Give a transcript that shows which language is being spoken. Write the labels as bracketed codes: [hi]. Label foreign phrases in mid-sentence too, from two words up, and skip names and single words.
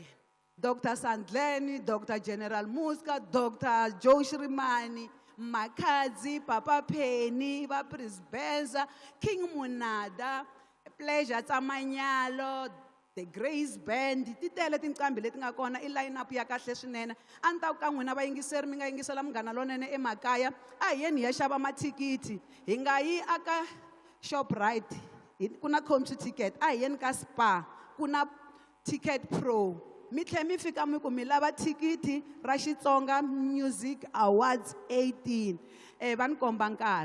[ts] Dr. Sandleni, Dr. General Muska, Dr. Joe Shrimani, Makadzi, Papa Penny, va Prisbenza, King Munada, Pleasure Tsamanyalo, the Grace Band, ti tele tinqambi leti nga kona I [en] line up [ts] ya kahle swinene. A ni ta ku ka n'wina vayingiseri mi nga yingisela Munghana Lonene emakaya a hi yeni hi ya xava mathikithi, hi nga yi aka Shoprite ku na Computicket, a hi yeni ka Spar ku na Ticket Pro. Mi tlhe mi fika mi ku mi lava thikithi ra Xitsonga Music Awards 18 va ni komba nkarhi.